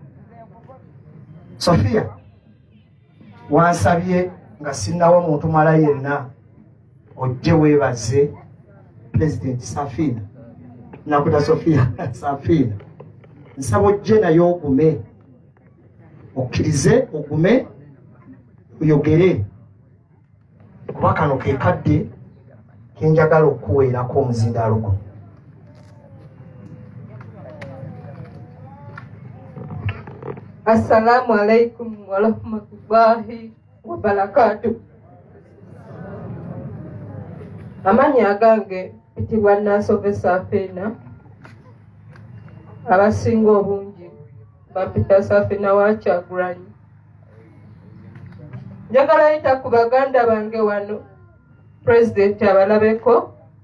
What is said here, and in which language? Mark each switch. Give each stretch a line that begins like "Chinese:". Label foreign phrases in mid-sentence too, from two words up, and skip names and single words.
Ganda: Sofia wansabye nga sinnawo muntu mala yenna ojje weebaze President Safina nakuta Sofia Safina nsaba ojje nayo ogume okkirize ogume oyogere kuba kano ke kadde kenjagala okuweerako omuzindaalo guno.
Arabic: السلام عليكم ورحمة الله وبركاته.
Ganda: Amanya agange pitibwa Nansove Safina abasinga obungi bapita Safina wa Kyagulanyi. Njagala yita ku baganda bange wano President abalabeko.